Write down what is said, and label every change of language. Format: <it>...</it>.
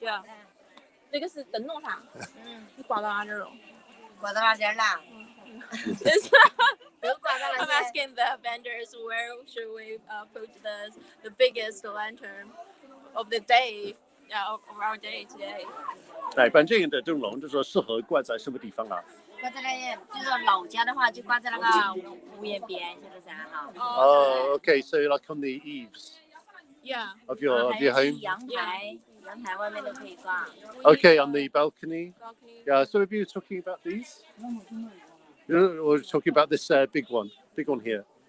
<zh>Yeah. 那个是灯笼啥？你挂到哪儿了？挂到哪点了？</zh> <en>I'm asking the vendors where should we put the biggest lantern of the day, of our day today.</en> <zh>一般这样的灯笼，就说适合挂在什么地方啊？挂在那，就是说老家的话，就挂在那个屋檐边，晓得噻哈。</zh> <en>Oh, okay, so like on the eaves. Yeah. Of your home.</en> <zh>阳台外面都可以挂。</zh> <en>Okay, on the balcony. Balcony. Yeah, so maybe you're talking about these? Or talking about this big one here.</en>